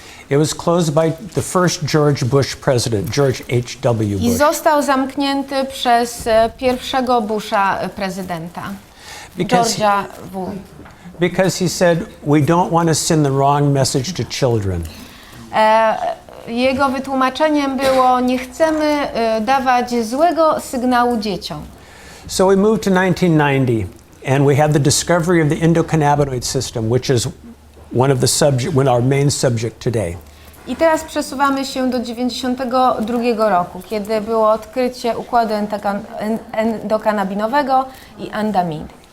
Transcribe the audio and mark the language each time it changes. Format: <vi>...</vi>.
<en>It was closed by the first George Bush president, George H.W.</en> <pl>I</pl> <en>Bush.</en> <pl>został zamknięty przez pierwszego Busha prezydenta, George'a W.</pl> <en>Because he said, we don't want to send the wrong message to children.</en> <pl>Jego wytłumaczeniem było: nie chcemy dawać złego sygnału dzieciom.</pl> <en>So we moved to 1990, and we had the discovery of the endocannabinoid system, which is one of our main subject today.</en> <pl>I teraz przesuwamy się do 1992 roku, kiedy było odkrycie układu endokannabinowego i andamid.</pl>